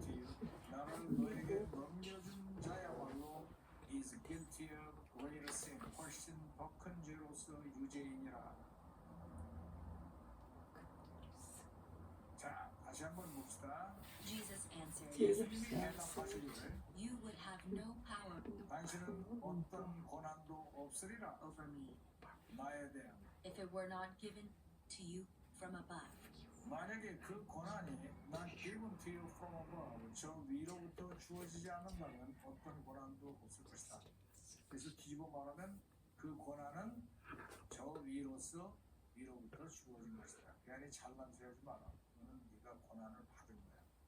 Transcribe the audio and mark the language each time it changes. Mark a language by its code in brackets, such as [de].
[en] to you, [ko] 나를 너에게 넘겨준 자야말로 [en] is guilty of greater sin, [ko] 훨씬 더 큰 죄로서 유죄이니라. 자, 다시 한번 봅시다. [en] Jesus answered, [ko] 예수님이 대답하시기를 [en] You would have no power [ko] 당신은 어떤 권한도 없으리라. [en] over me [ko] 나에 대한 [en] if it were not given to you from above. [ko] 만약에 그 권한이 [en] not given to you from above, [ko] 저 위로부터 주어지지 않는다면 어떤 권한도 없을 것이다. 그래서 뒤집어 말하면 그 권한은 저 위로부터 주어진 것이다. 괜히 잘난 소리 하지 마라. 너는 네가 권한을 받은 거야.